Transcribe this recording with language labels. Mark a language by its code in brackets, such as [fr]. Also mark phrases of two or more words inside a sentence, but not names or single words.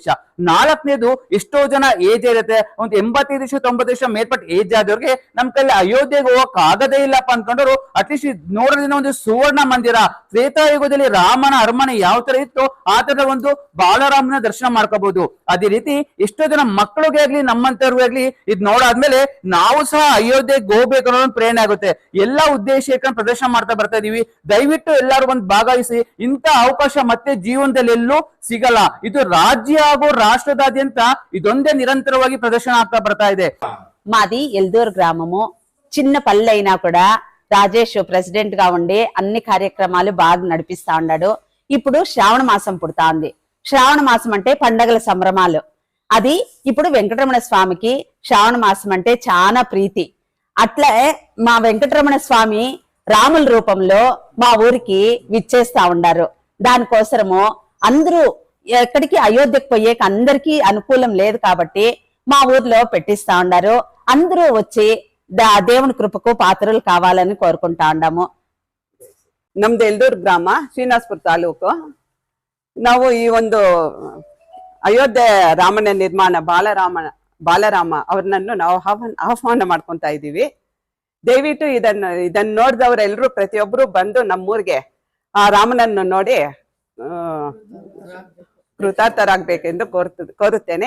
[kn] 4ನೇದು, ಎಷ್ಟೋ ಜನ ಏಜ್ ಇರುತ್ತೆ, ಒಂದು 85 ವರ್ಷ 90 ವರ್ಷ ಮೇಲ್ಪಟ್ಟು ಏಜ್ ಆದವ್ರಿಗೆ ನಮ್ ಕೈಲಿ ಅಯೋಧ್ಯೆಗೆ ಹೋಗಕ್ ಆಗದೇ ಇಲ್ಲಪ್ಪ ಅನ್ಕೊಂಡವ್ರು ಅಟ್ಲೀಸ್ಟ್ ನೋಡೋದ್ರಿಂದ ಒಂದು ಸುವರ್ಣ ಮಂದಿರ ತ್ರೇತಾಯುಗದಲ್ಲಿ ರಾಮನ ಅರಮನೆ ಯಾವ ತರ ಇತ್ತು ಆ ತರ ಒಂದು ಬಾಲರಾಮನ ದರ್ಶನ ಮಾಡ್ಕೋಬಹುದು. ಅದೇ ರೀತಿ ಎಷ್ಟೋ ಜನ ಮಕ್ಕಳಿಗೆ ಆಗ್ಲಿ ನಮ್ಮಂತವ್ರಿಗೆ ಆಗ್ಲಿ ಇದ್ ನೋಡಾದ್ಮೇಲೆ ನಾವು ಸಹ ಅಯೋಧ್ಯೆಗೆ ಹೋಗ್ಬೇಕು ಅನ್ನೋ ಪ್ರೇರಣೆ ಆಗುತ್ತೆ. ಎಲ್ಲಾ ಉದ್ದೇಶ ಪ್ರದರ್ಶನ ಮಾಡ್ತಾ ಬರ್ತಾ ಇದೀವಿ. ದಯವಿಟ್ಟು ಎಲ್ಲರೂ ಬಂದು ಭಾಗವಹಿಸಿ. ಇಂಥ ಅವಕಾಶ ಮತ್ತೆ ಜೀವನದಲ್ಲಿ ಎಲ್ಲೂ ಸಿಗಲ್ಲ. ಇದು ರಾಜ್ಯ ಹಾಗೂ రాష్ట్రదాద్యంత ಇದೊಂದೇ నిరంతరವಾಗಿ ప్రదర్శన ಆಗ್ತಾ ಬರ್తా ಇದೆ. [te] మాది ఎల్దూరు గ్రామము. చిన్న పల్లె అయినా కూడా రాజేష్ ప్రెసిడెంట్ గా ఉండి అన్ని కార్యక్రమాలు బాగా నడిపిస్తా ఉన్నాడు. ఇప్పుడు శ్రావణ మాసం పుడతా ఉంది. శ్రావణ మాసం అంటే పండగల సంభ్రమాలు. అది ఇప్పుడు వెంకటరమణ స్వామికి శ్రావణ మాసం అంటే చాలా ప్రీతి. అట్లే మా వెంకటరమణ స్వామి రాముల రూపంలో మా ఊరికి విచ్చేస్తా ఉండారు. దానికోసము అందరూ ఎక్కడికి అయోధ్యకు పోయేకి అందరికీ అనుకూలం లేదు కాబట్టి మా ఊర్లో పెట్టిస్తా ఉండారు. అందరూ వచ్చి దేవుని కృపకు పాత్రలు కావాలని కోరుకుంటా ఉండాము. [kn] ನಮ್ದು ಎಲ್ದೂರು ಗ್ರಾಮ, ಶ್ರೀನಿವಾಸಪುರ ತಾಲೂಕು. ನಾವು ಈ ಒಂದು ಅಯೋಧ್ಯೆ ರಾಮನ ನಿರ್ಮಾಣ ಬಾಲರಾಮ ಅವ್ರನ್ನು ನಾವು ಆಹ್ವಾನ ಮಾಡ್ಕೊಂತಾ ಇದ್ದೀವಿ. ದಯವಿಟ್ಟು ಇದನ್ನ ನೋಡಿದವರೆಲ್ಲರೂ ಪ್ರತಿಯೊಬ್ಬರು ಬಂದು ನಮ್ಮೂರಿಗೆ ಆ ರಾಮನನ್ನು ನೋಡಿ ಕೃತಾರ್ಥರಾಗಬೇಕೆಂದು ಕೋರುತ್ತೇನೆ.